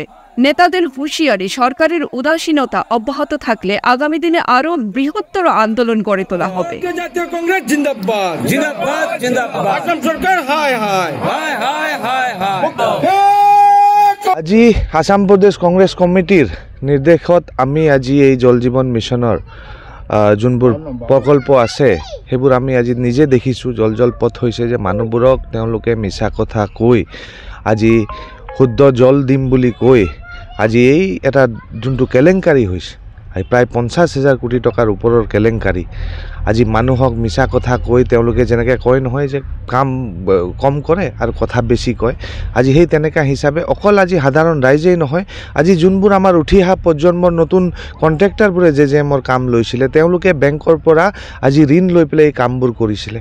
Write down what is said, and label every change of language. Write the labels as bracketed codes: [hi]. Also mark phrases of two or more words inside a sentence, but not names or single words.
[bn] নেতাদের হুঁশিয়ারি, সরকারের উদাসীনতা অব্যাহত থাকলে আগামী দিনে আরো বৃহত্তর আন্দোলন গড়ে তোলা হবে। [as] আজি আসাম প্রদেশ কংগ্রেস কমিটির নির্দেশত আমি আজি এই জল জীবন মিশনৰ যোনবোৰ প্ৰকল্প আছে সেইবোৰ আমি আজি নিজে দেখিছোঁ। জলপথ হৈছে যে মানুহবোৰক তেওঁলোকে মিছা কথা কৈ আজি শুদ্ধ জল দিম বুলি কৈ আজি এই এটা যোনটো কেলেংকাৰী হৈছে, প্ৰায় 50,000 কোটি টকাৰ ওপৰৰ কেলেংকাৰী, আজি মানুহক মিছা কথা কৈ তেওঁলোকে যেনেকৈ কয় নহয় যে কাম কম কৰে আৰু কথা বেছি কয়, আজি সেই তেনেকুৱা হিচাপে অকল আজি সাধাৰণ ৰাইজেই নহয়, আজি যোনবোৰ আমাৰ উঠি অহা প্ৰজন্মৰ নতুন কণ্ট্ৰেক্টাৰবোৰে JJMৰ কাম লৈছিলে, তেওঁলোকে বেংকৰ পৰা আজি ঋণ লৈ পেলাই এই কামবোৰ কৰিছিলে।